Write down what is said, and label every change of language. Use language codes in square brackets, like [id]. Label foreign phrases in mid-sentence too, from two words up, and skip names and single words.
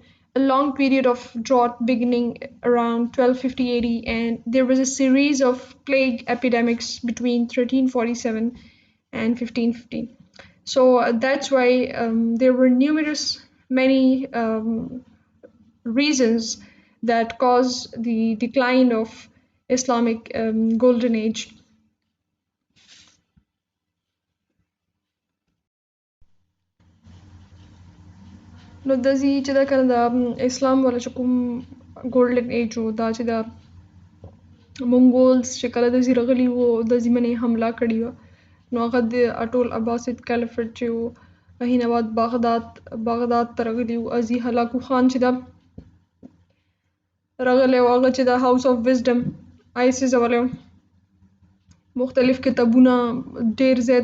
[en] A long period of drought beginning around 1250 AD, and there was a series of plague epidemics between 1347 and 1515. So that's why there were many reasons that caused the decline of Islamic golden age. [ps] نو داسې چې دا کنه د اسلام والا چې کوم [en] golden age [ps] و دا چې دا مونګولز چې کله داسې راغلي وو داسې منې حمله کړې وه نو هغه د اټول عباسید کیلیفیټ چې و هینه بعد بغداد ته راغلي وو ازي هلاکو خان چې دا راغلی و هغه چې دا هاوس آف وزډم آیسیس والا مختلف کتابونه ډېر زیات